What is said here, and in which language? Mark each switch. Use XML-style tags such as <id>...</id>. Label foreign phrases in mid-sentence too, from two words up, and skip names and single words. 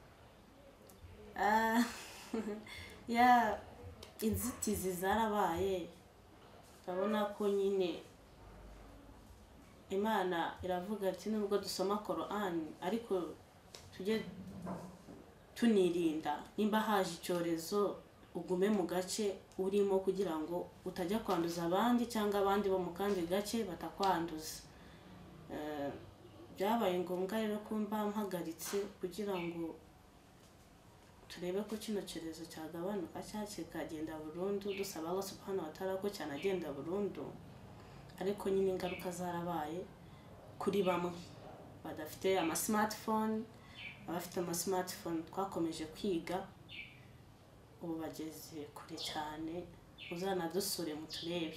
<rw>Ya inzitizi zarabaye, ndabona ko nyine Imana iravuga ati nubwo dusoma Qur'ani ariko tujye tunirinda, nimba haje icyorezo ugume mu gace urimo kugira ngo utajya kwanduza abandi cyangwa abandi bo mu kandi gace batakwanduza. Byabaye ngombwa rero ko mba mpagaritse kugira ngo turebe ko kino cyorezo cyagabanuka cyangwa kikagenda burundu, dusaba Allah</rw> <ar>سبحانه وتعالى</ar> <rw>ko cyanagenda burundu. Ariko nyine ingaruka zarabaye kuri bamwe badafite ama smartphone, abafite ama smartphone twakomeje kwiga, ubu bageze kure cyane, uzanadusure mu turebe.</rw>